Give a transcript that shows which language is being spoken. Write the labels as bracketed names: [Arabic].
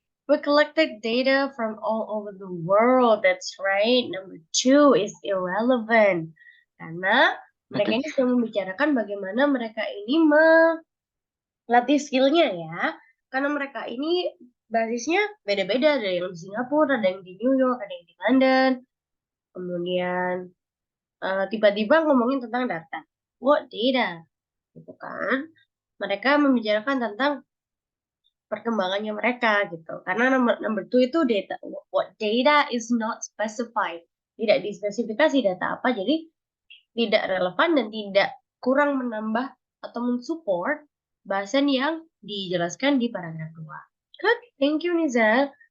[English] We collected data from all over the world. That's right. Number 2 is irrelevant. [Indonesian] Karena mereka ini sedang membicarakan bagaimana mereka ini melatih skillnya ya. Karena mereka ini basisnya beda-beda. Ada yang di Singapura, ada yang di New York, ada yang di London. Kemudian tiba-tiba ngomongin tentang data. [English] What data? [Indonesian] Gitu kan. Mereka membicarakan tentang perkembangannya mereka gitu. Karena [English] number 2 [Indonesian] itu data. [English] What data is not specified. [Indonesian] Tidak dispesifikasi data apa, jadi tidak relevan dan tidak kurang menambah atau mensupport bahasan yang dijelaskan di paragraf 2. [English] Good, thank you Nizal.